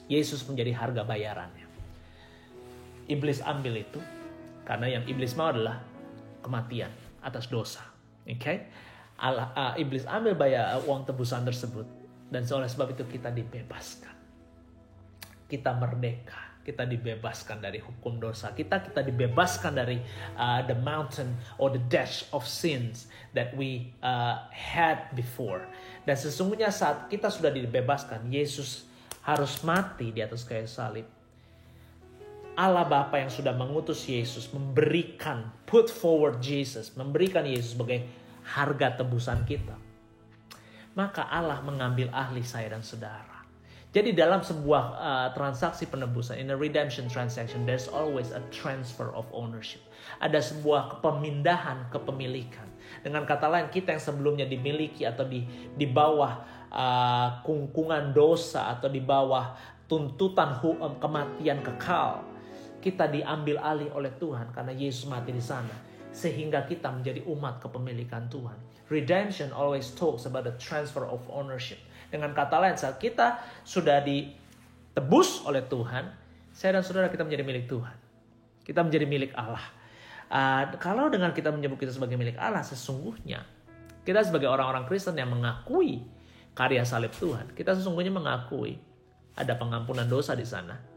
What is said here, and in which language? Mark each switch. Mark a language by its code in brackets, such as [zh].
[id] Yesus menjadi harga bayarannya. Iblis ambil itu karena yang iblis mau adalah kematian atas dosa. Okay? Iblis ambil uang tebusan tersebut dan oleh sebab itu kita dibebaskan. Kita merdeka. Kita dibebaskan dari hukum dosa. Kita dibebaskan dari the mountain or the dash of sins that we had before. Dan sesungguhnya saat kita sudah dibebaskan, Yesus harus mati di atas kayu salib. Allah Bapa yang sudah mengutus Yesus memberikan, put forward Jesus, memberikan Yesus sebagai harga tebusan kita. Maka Allah mengambil alih saya dan saudara. [en] Jadi dalam sebuah transaksi penebusan, in a redemption transaction, there's always a transfer of ownership. [id] Ada sebuah pemindahan kepemilikan. Dengan kata lain, kita yang sebelumnya dimiliki atau di bawah kungkungan dosa atau di bawah tuntutan kematian kekal, kita diambil alih oleh Tuhan karena Yesus mati di sana. Sehingga kita menjadi umat kepemilikan Tuhan. [en] Redemption always talks about the transfer of ownership. [id] Dengan kata lain, saat kita sudah ditebus oleh Tuhan, saya dan saudara kita menjadi milik Tuhan. Kita menjadi milik Allah. Kalau dengan kita menyebut kita sebagai milik Allah, sesungguhnya kita sebagai orang-orang Kristen yang mengakui karya salib Tuhan, kita sesungguhnya mengakui ada pengampunan dosa di sana.